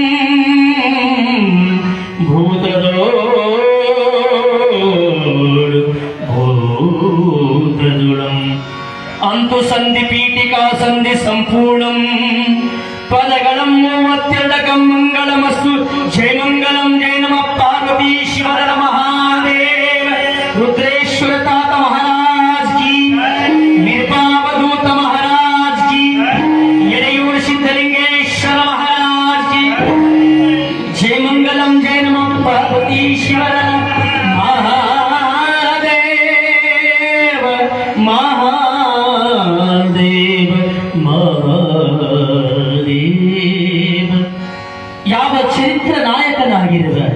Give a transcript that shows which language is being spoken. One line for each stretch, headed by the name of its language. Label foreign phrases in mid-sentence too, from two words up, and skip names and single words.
Kannada: ಅಂತು ಸಂಧಿ ಪೀಠಿಕಾ ಸಂಧಿ ಸಂಪೂರ್ಣಂ ಪದಗಳಂ 32 ಮಂಗಳಮಸ್ತು ಜಯ ಮಂಗಲಂ ಜಯ ನಮ ಪಾರ್ವತೀಶ್ವರ ಮಹಾದೇವ ರುದ್ರೇಶ್ವರ ತಾತ
Hindi: महाराज की
Kannada: ನಿರ್ಪಾಪದೂತ
Hindi: महाराज की
Kannada: ಎಡೆಯೂರು ಸಿದ್ಧಲಿಂಗೇಶ್ವರ
Hindi: महाराज की
Kannada: ಜಯ ಮಂಗಲಂ ಜಯ ನಮ ಪಾರ್ವತೀಶ್ವರ ಮಹಾದೇವ ಯಾವ ಚರಿತ್ರ ನಾಯಕನಾಗಿರುವ